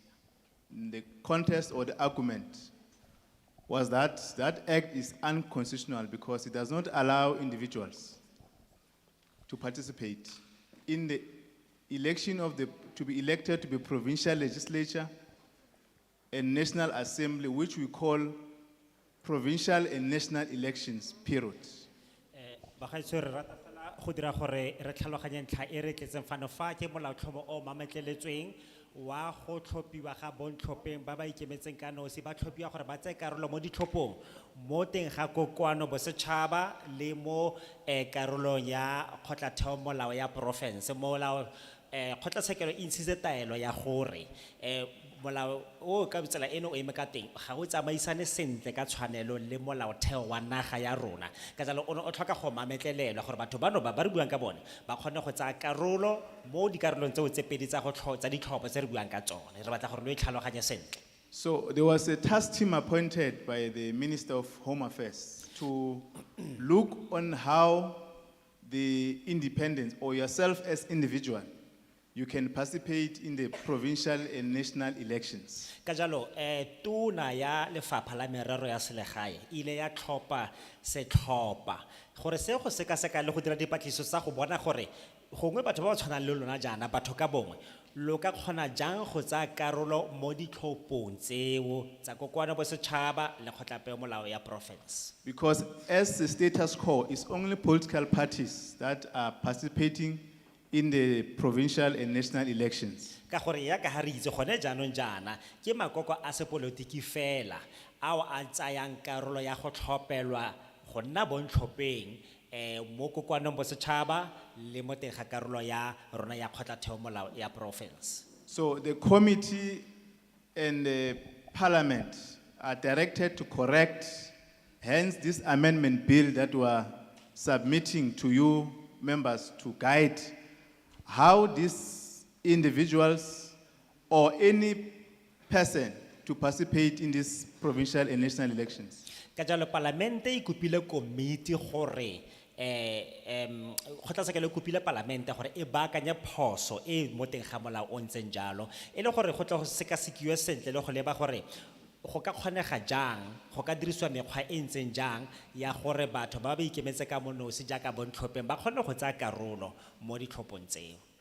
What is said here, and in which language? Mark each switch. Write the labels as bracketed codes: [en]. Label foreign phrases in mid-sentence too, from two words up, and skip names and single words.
[en] The contest or the argument was that that act is unconstitutional because it does not allow individuals to participate in the election to be elected to be provincial legislature and national assembly, which we call provincial and national elections, period. [tn] Bagaetsho re rata fela go dira gore re tlhaloganye ntlha e re tletseng fano fa ke molaotlhomo o mametleletsweng wa go tlhophiwa ga bontlhopheng ba ba ikemetseng ka nosi ba tlhophiwa gore ba tsaya karolo mo ditlhophong mo teng ga kokoano bosetšhaba le mo karolong ya kgotlatheo molao ya porofense molao kgotlatshekelo e ntshitse taelo ya gore molao o ka tsela eno o eme ka teng ga o tsamaisane sentle ka tshwanelo le molaotheo wa naga ya rona ka jalo o tlhoka go mametlelelwa gore batho bano ba re buang ka bone ba kgone go tsaya karolo mo dikarolong tseo tse pedi tsa ditlhopho tse re buang ka tsone re batla gore lo itlhaloganye sentle. [en] So there was a task team appointed by the Minister of Home Affairs to look on how the independents or yourself as individual you can participate in the provincial and national elections. [tn] Ka jalo tona ya lefapha la merero ya selegae ile ya tlhopha setlhopha gore se go seka le go dira dipatlisiso tsa go bona gore gongwe batho ba ba tshwanang le lona jaana batho ka bongwe lo ka kgona jang go tsaya karolo mo ditlhophong tseo tsa kokoano bosetšhaba le kgotlapeho molao ya province. [en] Because as the status quo is only political parties that are participating in the provincial and national elections. [tn] Ka gore ya ka ha re itse gone jaanong jaana ke makoko a sepolotiki fela ao a tsayang karolo ya go tlhopelwa go nna bontlhopheng mo kokoanong bosetšhaba le mo teng ga karolo ya rona ya kgotlatheo molao ya province. [en] So the committee and the parliament are directed to correct, hence this amendment bill that we are submitting to you members to guide how these individuals or any person to participate in these provincial and national elections. [tn] Ka jalo parlamente e kopile komiti gore kgotlatshekelo e kopile parlamente gore e baakanye phoso e mo teng ga molao o ntseng jalo e le gore go tla go sekasekiwe sentle le go leba gore go ka kgonega jang go ka dirisiwa mekgwa e ntseng jang ya gore batho ba ba ikemetse ka monosi jaaka bontlhopheng ba kgone go tsaya karolo mo ditlhophong tseo.